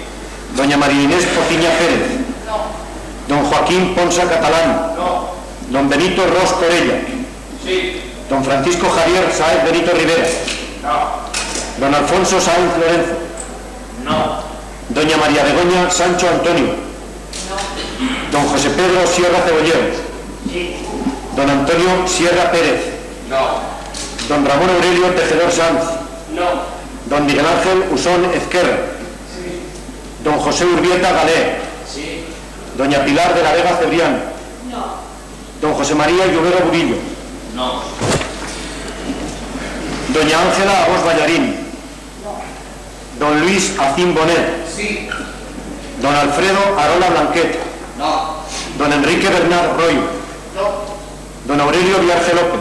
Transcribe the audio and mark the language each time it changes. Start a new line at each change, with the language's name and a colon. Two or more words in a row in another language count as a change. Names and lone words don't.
Spanish: Doña María Inés Pociña Pérez. Don Joaquín Ponsa Catalán. No. Don Benito Ros Corella. Sí. Don Francisco Javier Sáez Benito Rivera. No. Don Alfonso Sáenz Lorenzo. No. Doña María Begoña Sancho Antonio. Don José Pedro Sierra Cebollero. Don Antonio Sierra Pérez. Don Ramón Aurelio Tejedor Sanz. Don Miguel Ángel Usón Ezquerra. Don José Urbieta Galé. Doña Pilar de la Vega Cebrián. Don José María Llovero Burillo. Doña Ángela Agos Ballarín. Don Luis Acín Bonet. Don Alfredo Arola Blanquet. Don Enrique Bernard Royo. Don Aurelio Viarce López.